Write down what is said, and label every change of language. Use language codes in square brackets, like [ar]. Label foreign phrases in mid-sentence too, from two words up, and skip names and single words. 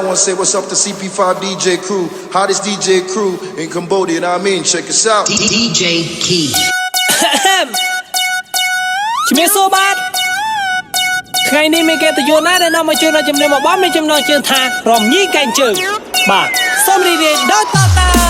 [en] Want to say what's up to CP5 DJ crew, hottest DJ crew in Cambodia. You know what I mean? Check us out. DJ Key. [km] ជំរាបសួរបាទថ្ងៃនេះមានគេតយណាដែលនាំមកជួយនៅជំនាញមកបងមានចំណងជើងថារំញីកែងជើងបាទសូមរីករាយដោយតតា